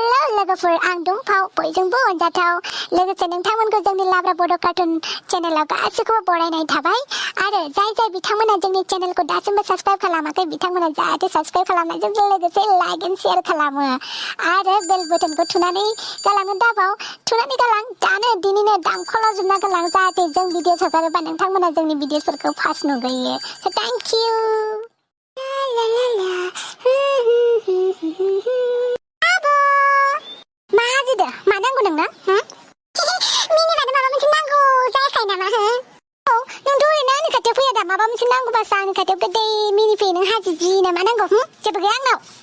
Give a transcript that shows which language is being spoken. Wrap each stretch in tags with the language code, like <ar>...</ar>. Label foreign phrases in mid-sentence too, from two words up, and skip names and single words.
<brx>लोगोफोर आं दुंफाव बयजोंबो अनजाथाव लोगोसे नोंथांमोनखौ जोंनि लाब्रा बड' कार्टुन चेनेलाव गासिखौबो बरायनाय थाबाय आरो जाय बिथांमोना जोंनि चेनेलखौ दासिमबो साबस्क्राइब खालामाखै बिथांमोना जाहाथे साबस्क्राइब खालामनायजों लोगोसे</brx> <en>like and share</en> <brx>खालामो आरो बेल बटनखौ थुनानै गालांनो दाबाव थुनानै गालां दानो दिनैनो दामखौल' जोबना गालां जाहाथे जों भिडिअ हगारोबा नोंथांमोना जोंनि भिडिअफोरखौ फार्स्ट नुगोयो</brx> <en>so thank you</en> <brx>मा जादो मा नांगौ नोंनो मिनि मानो माबा मोनसे नांगौ जायाखै नामा औ नोंथ' ओरैनो आंनि खाथियाव फैया दा माबा मोनसे नांगौबासो आंनि खाथियाव गोदै मिनिफैयो नों हाजिजि ना मा नांगौ जेबो गैया आंनाव</brx>